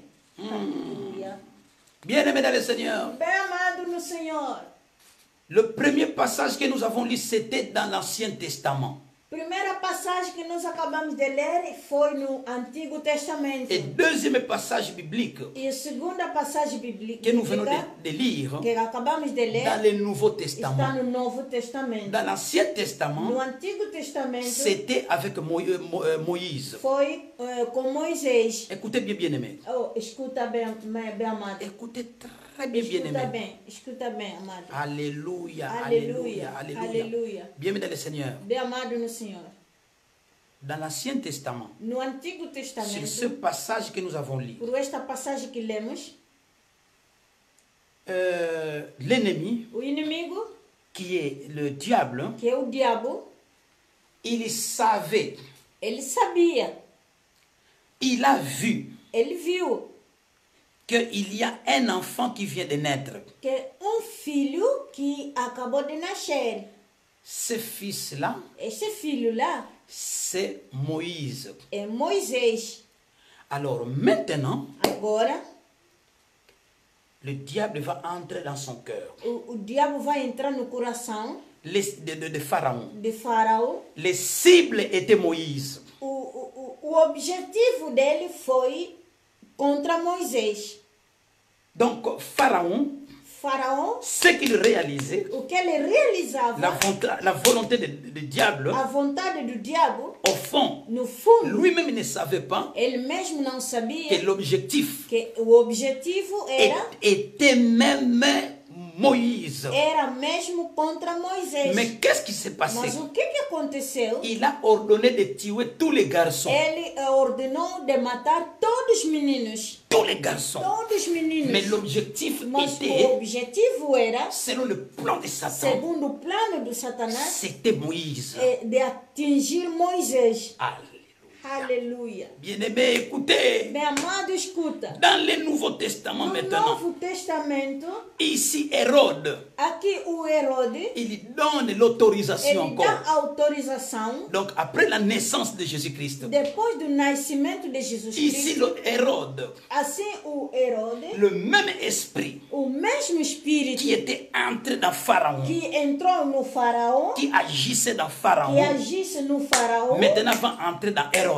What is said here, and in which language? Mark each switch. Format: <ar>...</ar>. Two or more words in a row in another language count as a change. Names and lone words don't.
<pt>Aleluia.</pt> <fr>Bien-aimé dans le Seigneur,</fr> <pt>Bem amado no Senhor.</pt> <fr>le premier passage que nous avons lu, c'était dans l'Ancien Testament.</fr> <pt>Primeira passagem que nós acabamos de ler foi no Antigo Testamento.</pt> <fr>Et deuxième passage biblique</fr> <pt>E a segunda passagem bíblica</pt> <fr>que nous venons de lire</fr> <pt>que acabamos de ler</pt> <fr>dans le Nouveau</fr> <pt>está</pt> <fr>Testament.</fr> <pt>no Novo Testamento.</pt> <fr>Dans l'Ancien Testament,</fr> <pt>No Antigo Testamento</pt> <fr>c'était avec Moïse.</fr> <pt>foi com Moisés.</pt> <fr>Écoutez bien, bien-aimé.</fr> <pt>Oh, escuta bem, bem amado.</pt> <fr>Écoutez très bien, bien-aimé.</fr> <pt>Escuta bem, amado.</pt> <fr>Alléluia, Alléluia, alléluia, alléluia. alléluia. Bien-aimé dans le Seigneur.</fr> <pt>Bem amado no Senhor.</pt> <fr>Dans l'Ancien Testament,</fr> <pt>No Antigo</pt> <fr>sur ce</fr> <pt>Testamento,</pt> <fr>passage que nous avons lu,</fr> <pt>por esta passagem que lemos,</pt> <fr>l'ennemi,</fr> <pt>o inimigo,</pt> <fr>qui est le diable,</fr> <pt>que é o diabo,</pt> <fr>il savait,</fr> <pt>ele sabia,</pt> <fr>il a vu</fr> <pt>ele viu</pt> <fr>qu'il y a un enfant qui vient de naître.</fr> <pt>que filho que acabou de nascer,</pt> <fr>Ce fils-là,</fr> <pt>esse filho lá</pt> <fr>c'est Moïse.</fr> <pt>é Moisés.</pt> <fr>Alors maintenant,</fr> <pt>Agora,</pt> <fr>le diable va entrer dans son cœur.</fr> <pt>o diabo vai entrar no coração</pt> <fr>De Pharaon.</fr> <pt>de Faraó.</pt> <fr>Les cibles étaient Moïse.</fr> <pt>O objetivo dele foi contra Moisés.</pt> <fr>Donc Pharaon,</fr> <pt>Faraó,</pt> <fr>ce qu'il réalisait,</fr> <pt>o que ele realizava,</pt> <fr>la volonté du diable,</fr> <pt>a vontade do diabo,</pt> <fr>au fond,</fr> <pt>no fundo,</pt> <fr>lui-même ne savait pas</fr> <pt>ele mesmo não sabia</pt> <fr>que l'objectif</fr> <pt>que o objetivo</pt> <fr>était même Moïse.</fr> <pt>era mesmo contra Moisés.</pt> <fr>Mais qu'est-ce qui s'est passé?</fr> <pt>Mas o que aconteceu?</pt> <fr>Il a ordonné de tuer tous les garçons.</fr> <pt>Ele ordenou de matar todos os meninos.</pt> <fr>Tous les garçons.</fr> <pt>Todos os meninos.</pt> <fr>Mais l'objectif</fr> <pt>Mas</pt> <fr>était,</fr> <pt>o objetivo era,</pt> <fr>selon le plan de Satan,</fr> <pt>segundo o plano do Satanás,</pt> <fr>c'était Moïse.</fr> <pt>de atingir Moisés.</pt> <fr>Alléluia.</fr> <pt>Aleluia.</pt> <fr>Bien-aimé, écoutez.</fr> <pt>Bem amado, escuta.</pt> <fr>Dans le Nouveau Testament</fr> <pt>No</pt> <fr>maintenant,</fr> <pt>Novo Testamento,</pt> <fr>ici Hérode,</fr> <pt>aqui o Herode,</pt> <fr>il donne l'autorisation</fr> <pt>ele dá</pt> <fr>encore.</fr> <pt>autorização,</pt> <fr>Donc après la naissance de Jésus-Christ,</fr> <pt>depois do nascimento de Jesus</pt> <fr>ici</fr> <pt>Cristo,</pt> <fr>le Hérode,</fr> <pt>assim o Herode,</pt> <fr>le même esprit</fr> <pt>o mesmo espírito</pt> <fr>qui était entré dans Pharaon,</fr> <pt>que entrou no Faraó,</pt> <fr>qui agissait dans</fr> <pt>que</pt> <fr>Pharaon,</fr> <pt>agisse no Faraó,</pt> <fr>maintenant va entrer dans Hérode.</fr>